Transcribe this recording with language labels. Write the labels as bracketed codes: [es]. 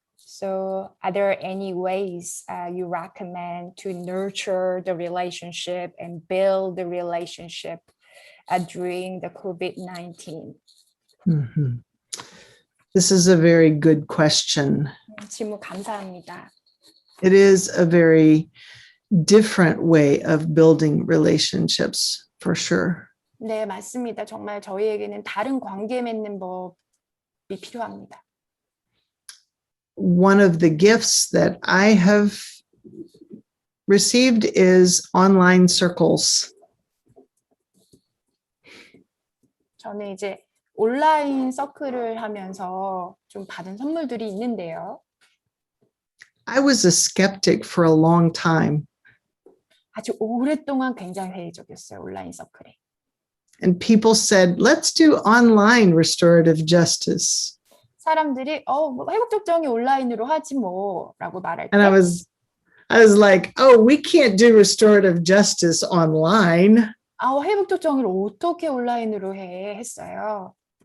[en] So are there any ways you recommend to nurture the relationship and build the relationship during the COVID-19? Mhm. This is a very good question. [ko] 질문 감사합니다. [en] It is a very different way of building relationships, for sure. [ko] 네, 맞습니다. 정말 저희에게는 다른 관계 맺는 법이 필요합니다. [en] One of the gifts that I have received is online circles. [ko] 저는 이제 온라인 서클을 하면서 좀 받은 선물들이 있는데요. [en] I was a skeptic for a long time, [ko] 아주 오랫동안 굉장히 회의적이었어요, 온라인 서클에. [en] and people said, let's do online restorative justice. [ko] 사람들이 뭐 회복적 정의 온라인으로 하지 뭐라고 말할 때 [en] And I was like, oh, we can't do restorative justice online. [ko] 회복적 정의를 어떻게 온라인으로 해 했어요.